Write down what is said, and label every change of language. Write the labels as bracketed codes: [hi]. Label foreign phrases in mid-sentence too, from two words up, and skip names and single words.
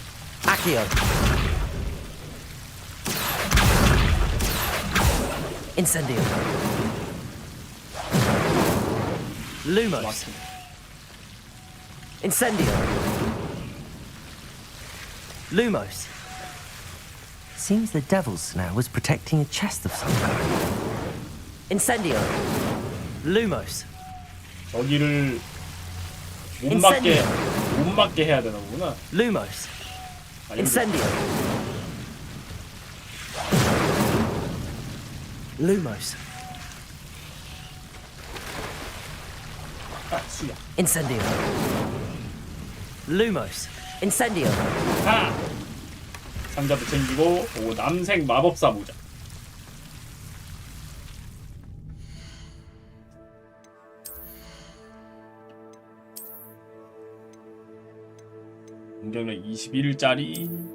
[ko] Accio. Incendio. Lumos. Incendio. Lumos. [en] Seems the Devil's Snare was protecting a chest of some kind. [ko] Incendio. Lumos. 저기를 못 맞게 해야 되나 보구나. Lumos. Incendio. Lumos. 아, 수야. Incendio. Lumos. Incendio. 하! 상자도 챙기고, 오, 남색 마법사 모자. 공격력 21짜리.